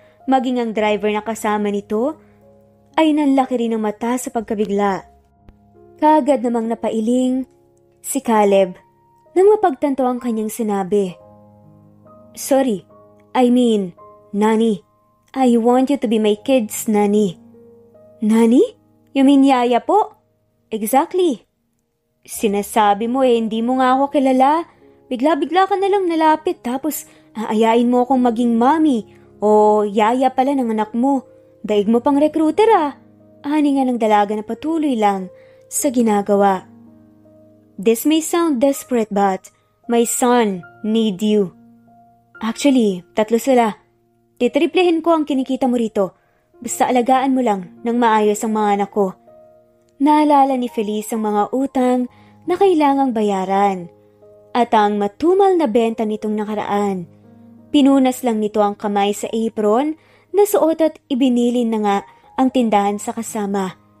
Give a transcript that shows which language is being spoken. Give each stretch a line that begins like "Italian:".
Filipino: Maging ang driver na kasama nito ay nanlaki rin ang mata sa pagkabigla. Kaagad namang napailing si Caleb nang mapagtanto ang kanyang sinabi.
English: "Sorry, I mean, Nani. I want you to be my kid's nanny." "Nani? You mean yaya po?" "Exactly."
Filipino: "Sinasabi mo hindi mo nga ako kilala. Bigla-bigla ka nalang nalapit tapos aayain mo akong maging mommy. O yaya pala ng anak mo. Daig mo pang recruiter Ani nga ng dalaga na patuloy lang sa ginagawa.
English: This may sound desperate but my son need you.
Filipino: Actually, 3 sila. Titriplehin ko ang kinikita mo rito. Basta alagaan mo lang ng maayos ang mga anak ko. Naalala ni Feliz ang mga utang na kailangang bayaran. At ang matumal na benta nitong nakaraan. Pinunas lang nito ang kamay sa apron na suot at ibinilin na nga ang tindahan sa kasama.